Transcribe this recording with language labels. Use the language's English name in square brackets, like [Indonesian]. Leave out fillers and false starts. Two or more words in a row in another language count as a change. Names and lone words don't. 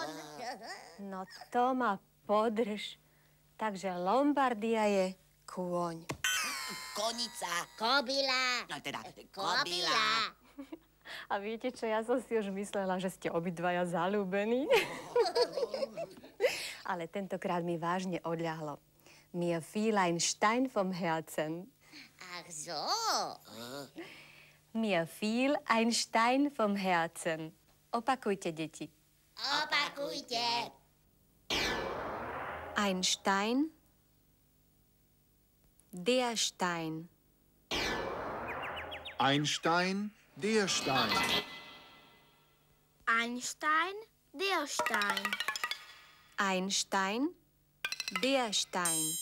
[Slovak] No to ma podrž. Takže Lombardia je kôň. Konica. Kobila. No teda, kobila. A viete čo, ja som si už myslela, že ste obidvaja zaľúbení. Ale tentokrát mi vážne odľahlo. [German] Mir fiel ein Stein vom Herzen. Ach so. Mir fiel ein Stein vom Herzen. [Slovak] Opakujte, deti. Opakujte. [German] Ein Stein. Der Stein. Ein Stein, der Stein. Ein Stein, der Stein. Ein Stein, der Stein.